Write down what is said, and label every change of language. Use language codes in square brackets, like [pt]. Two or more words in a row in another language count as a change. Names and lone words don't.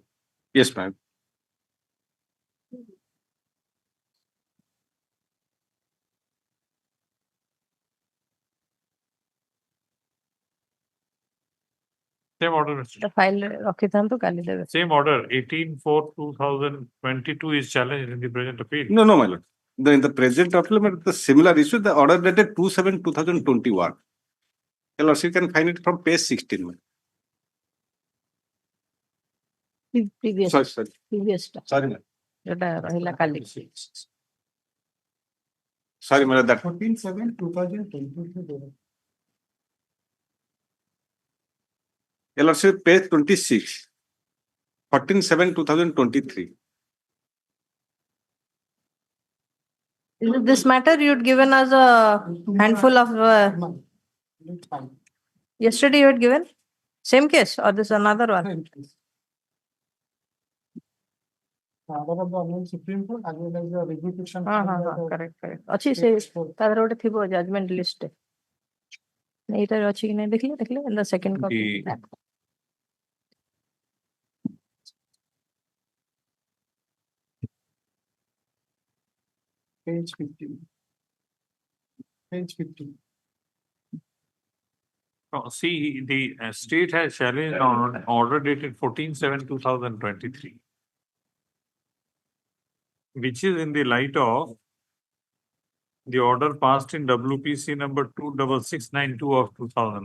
[en] Yes, ma'am. Same order, Mr. The file [or] ରଖିଥାନ୍ତୁ କାଲି ଦେବେ. [en] Same order, 18/4/2022 is challenged in the present appeal. No, my lord. In the present appeal, the similar issue, the order dated 2/7/2021. Your lordship can find it from page 16. Ma'am. Previous. Sorry. Previous. Sorry, ma'am. [or] ଯୋଉଟା ରହିଲା କାଲି. [en] Sorry, madam. That 14/7/2022. Your lordship, page 26. 14/7/2023. Is it this matter you'd given us a handful of yesterday you had given? Same case or this another one? Supreme Court, as well as the reproduction. Correct. [or] ଅଛି ସେ ତାର ଗୋଟେ ଥିବ [en] judgment list. [or] ଏଇଟାରେ ଅଛି କି ନାହିଁ ଦେଖିଲେ [en] in the second copy. Page 15. Page 15. Oh, see, the state has challenged on order dated 14/7/2023, which is in the light of the order passed in WPC number 26692 of 2000.